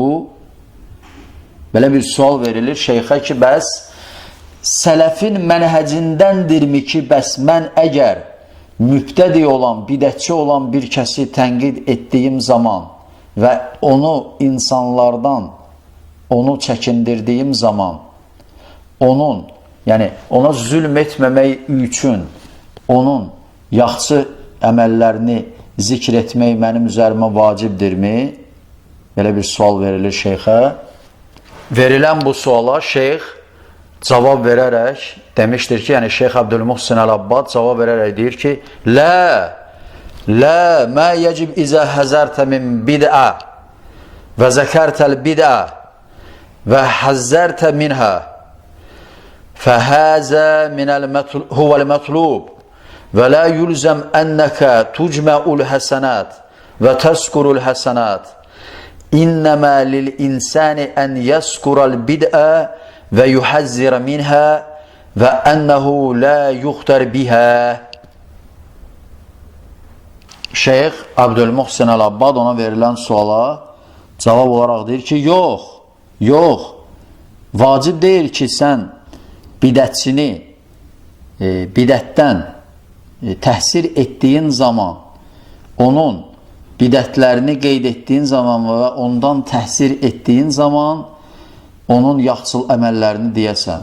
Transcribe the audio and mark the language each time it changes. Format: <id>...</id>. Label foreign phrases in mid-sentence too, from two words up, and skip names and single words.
<az>Belə bir sual verilir şeyxə ki, bəs sələfin mənhəcindəndirmi ki, bəs mən əgər mübtədi olan, bidətçi olan bir kəsi tənqid etdiyim zaman və onu insanlardan onu çəkindirdiyim zaman onun, yəni ona zülm etməmək üçün onun yaxşı əməllərini zikr etmək mənim üzərimə vacibdirmi? Belə bir sual verilir şeyxə. Verilən bu suala şeyx cavab verərək demişdir ki, yəni Şeyx Əbdülmuhsin Əl-Abbad cavab verərək deyir ki,</az> <ar>لا ما يجب إذا حذرت من بدعة وذكرت البدعة وحذرت منها فهذا هو المطلوب ولا يلزم أنك تجمع الحسنات وتذكر الحسنات إنما للإنسان أن يذكر البدعة ويحذر منها وأنه لا يختر بها.</ar> <az>Şeyx Əbdülmuhsin Əl-Abbad ona verilən suala cavab olaraq deyir ki, yox, vacib deyil ki, sən bidətçini bidətdən təhsir etdiyin zaman, onun bidətlərini qeyd etdiyin zaman və ondan təhsir etdiyin zaman onun yaxşı əməllərini deyəsən.</az>